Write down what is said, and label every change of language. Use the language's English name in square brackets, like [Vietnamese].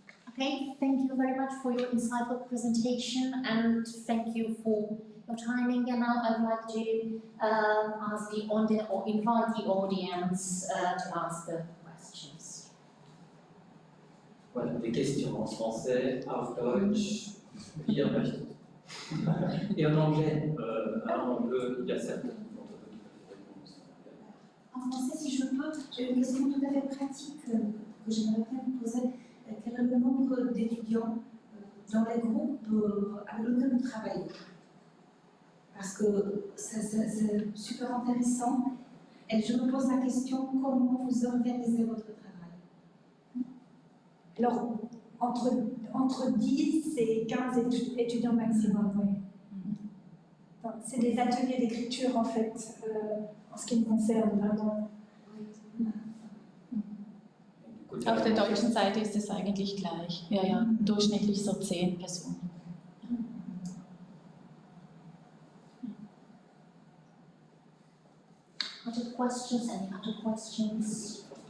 [English] Okay, thank you very much for your insightful presentation and thank you for your timing. And now I'd like to ask the or invite the audience to ask the questions. [French] Voilà, des questions en français, [German] auf Deutsch, wie ihr möchtet. [French] Et en anglais, il y a certaines d'entre vous qui peuvent répondre. En français, si je peux, j'ai une question tout à fait pratique que j'aimerais bien vous poser. Quel est le nombre d'étudiants dans les groupes avec lesquels vous travaillez? Parce que c'est super intéressant et je me pose la question, comment vous organisez votre travail? Alors, entre 10 et 15 étudiants maximum, oui. Enfin, c'est des ateliers d'écriture en fait, en ce qui me concerne vraiment. [German] Auf der deutschen Seite ist es eigentlich gleich. Ja, ja, durchschnittlich so 10 Personen. [English] Other questions? Any other questions?